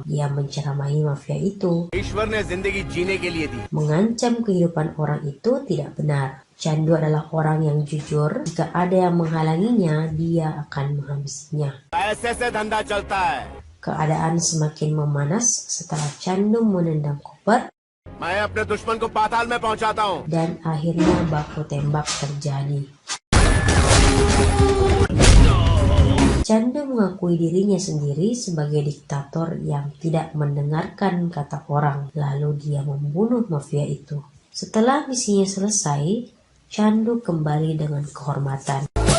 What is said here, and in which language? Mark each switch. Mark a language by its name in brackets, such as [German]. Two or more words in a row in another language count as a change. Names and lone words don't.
[Indonesian] Dia menceramahi mafia itu. [Hindi] ईश्वर ने जिंदगी जीने के लिए दी. [Indonesian] Mengancam kehidupan orang itu tidak benar. Chandu adalah orang yang jujur. Jika ada yang menghalanginya, dia akan menghabisinya. [Hindi] पैसे से धंधा चलता है. [Indonesian] Keadaan semakin memanas setelah Chandu menendang koper [Hindi] मैं अपने दुश्मन को पाताल में पहुंचाता हूँ. [Indonesian] dan akhirnya baku tembak terjadi. Chandu mengakui dirinya sendiri sebagai diktator yang tidak mendengarkan kata orang, lalu dia membunuh mafia itu. Setelah misinya selesai, Chandu kembali dengan kehormatan.